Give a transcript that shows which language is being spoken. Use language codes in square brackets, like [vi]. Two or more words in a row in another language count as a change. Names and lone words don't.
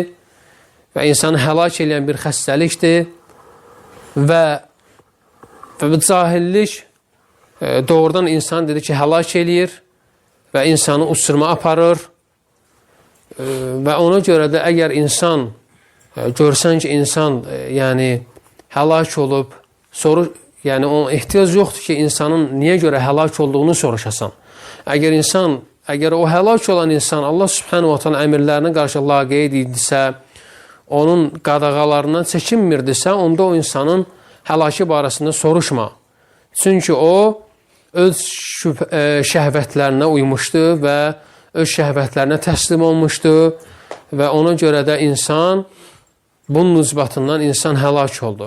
[az] və insanı həlak edən bir xəstəlikdir və bu cahillik doğrudan insan dedi ki, həlak eləyir və insanı uçuruma aparır və ona görə də əgər insan görsən ki, insan yəni həlak olub, yəni ona ehtiyac yoxdur ki, insanın niyə görə həlak olduğunu soruşasan. Əgər o həlak olan insan Allah [ar] سبحانه وتعالى [az] əmirlərinə qarşı laqeyd idisə, onun qadağalarından çəkinmirdisə, onda o insanın həlaki barəsində soruşma. Çünki o öz şəhvətlərinə uymuşdu və öz şəhvətlərinə təslim olmuşdu və ona görə də insan bunun ucbatından insan həlak oldu.